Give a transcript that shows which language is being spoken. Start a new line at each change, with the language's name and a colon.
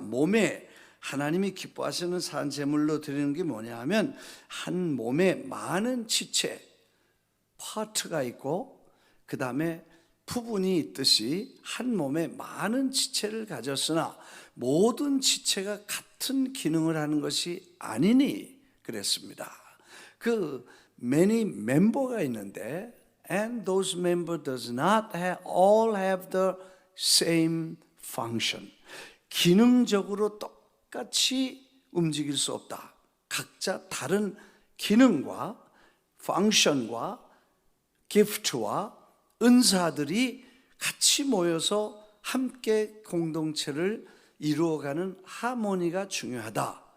Korean: 몸에 하나님이 기뻐하시는 산 제물로 드리는 게 뭐냐 하면 한 몸에 많은 지체, 파트가 있고 그 다음에 부분이 있듯이 한 몸에 많은 지체를 가졌으나 모든 지체가 같은 기능을 하는 것이 아니니 그랬습니다. 그 many member가 있는데
English: and those members does not all have the same function.
Korean: 기능적으로 똑같이 움직일 수 없다. 각자 다른 기능과 펑션과 기프트와 은사들이 같이 모여서 함께 공동체를 이루어가는 하모니가 중요하다.